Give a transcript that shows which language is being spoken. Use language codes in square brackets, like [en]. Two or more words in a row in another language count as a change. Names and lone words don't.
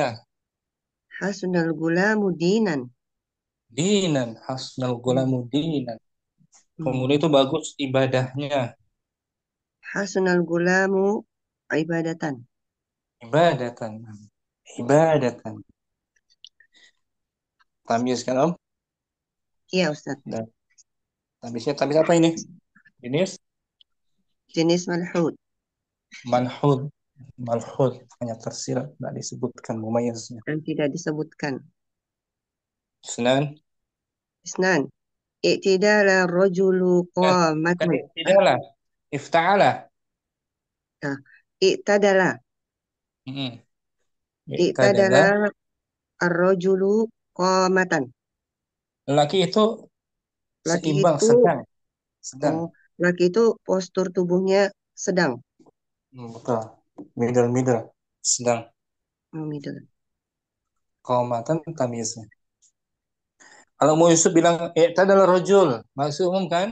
[ar] حسن الغلام دينًا. دينًا. حسن الغلام دينًا. [id] Pemuda itu bagus ibadahnya. [ar] حسن الغلام عبادةً. عبادةً. عبادةً. [id] Tamyiz kan Om? Iya Ustaz. Tamyiz apa ini? Jenis malhud. Malhud hanya tersirat, tidak disebutkan mumayyiznya. Dan tidak disebutkan. Isnan. [ar] اعتدل الرجل قامةً. اعتدل. افتعل. I'tadala. اعتدل الرجل قامةً. [id] Laki itu Laki seimbang, itu, sedang, sedang. oh, laki itu postur tubuhnya sedang, Betul. [en] Middle, middle, [id] sedang. middle. Qomatan tamyiznya. Kalau mau Yusuf bilang, adalah rojul, maksud umum kan?